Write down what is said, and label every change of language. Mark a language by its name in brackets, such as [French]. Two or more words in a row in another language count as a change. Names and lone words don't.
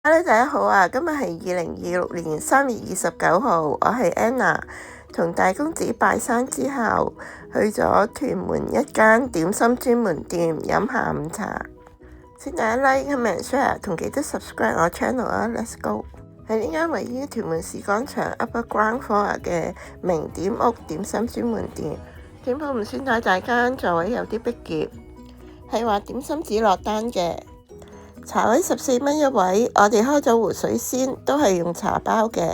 [Cantonese] Hello，大家好啊！今日係2026年3月29號，我係 Anna， 同大公子拜山之後，去咗屯門一間點心專門店飲下午茶。請大家 [English] like、comment、share [Cantonese] 同記得 subscribe 我 channel 啊 ！ [English] Let's go！ [Cantonese] 係呢間位於屯門市廣場 Upper Ground Floor 嘅名點屋點心專門店。店鋪唔算太大間，座位有啲逼夾，係話點心紙落單嘅。茶位14蚊一位，我哋開咗湖水鮮，都係用茶包嘅。